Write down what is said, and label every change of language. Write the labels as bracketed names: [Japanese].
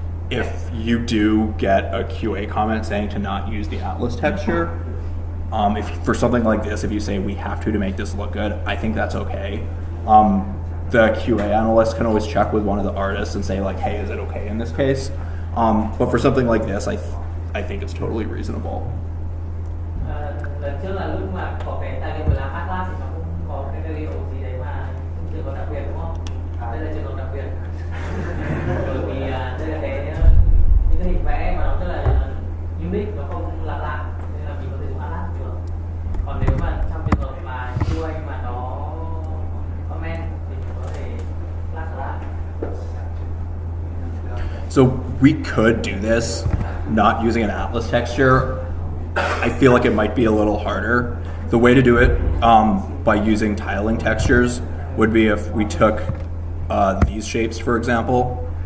[English] If you do get a QA comment saying to not use the atlas texture, if for something like this, if you say we have to make this look good, I think that's okay. The QA analyst can always check with one of the artists and say like, hey, is it okay in this case? But for something like this, I think it's totally reasonable. [Vietnamese] Lần trước là lúc mà có cái tài liệu của làm Atlas thì nó cũng có cái tài liệu gì đấy mà trường hợp đặc biệt đúng không? Đây là trường hợp đặc biệt. Bởi vì đây là những cái hình vẽ mà nó rất là unique, nó không lặp lại, nên là mình có thể dùng Atlas được. Còn nếu mà trong trường hợp mà QA mà nó comment thì mình có thể lắp lại. [English] So we could do this not using an atlas texture. I feel like it might be a little harder. The way to do it by using tiling textures would be if we took these shapes, for example.